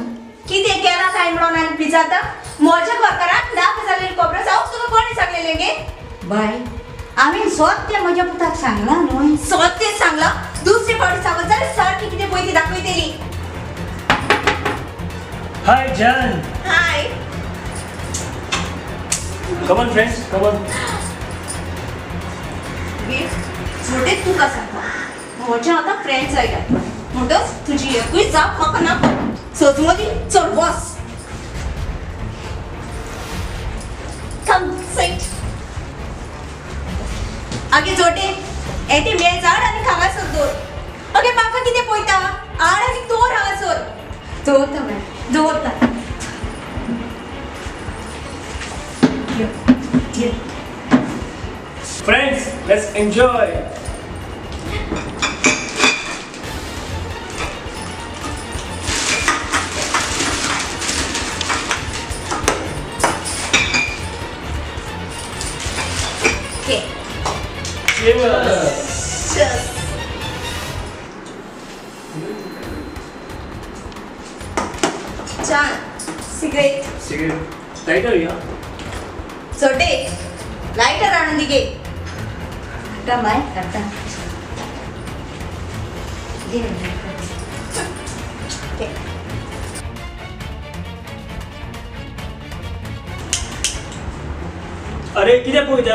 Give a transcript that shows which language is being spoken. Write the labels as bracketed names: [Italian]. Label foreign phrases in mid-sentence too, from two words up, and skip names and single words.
[Konkani] कितें केलां काय म्हणून आनी विचारता? म्हज्या घरकाराक नाक जाल्लेली खबर हांव तुका कोणी सांगलेलें गे? बाय हांवें सत्य म्हज्या पुताक सांगलां न्हू. सत्य सांगला? दुसरे फावटी सांगत जाल्यार सारकी कितें पळय ती दाखयतली. हाय जन. हाय. [English] come on friends, come on. [Konkani] छोटे तुका सांगता म्हजे आतां फ्रेंड्स आयल्यात म्हणटच तुजी एकूय जाप म्हाका नाका. सजमोदी चल बस. [English] come sit. [Konkani] आगे जोटे एटी मेळ झाड आनी हांगासर दोर. आगे म्हाका कितें पळयता? आड आनी दोर हांगासर. दवरता मॅम, दवरता. [English] Friends, let's enjoy. Okay. Cheers. Cheers. Chan, cigarette. Cigarette. Lighter, yeah. [Konkani] छोटे लाइटर आणून दे गे. काढता बाय काढता. दे रे. Okay. अरे कितें पळयता?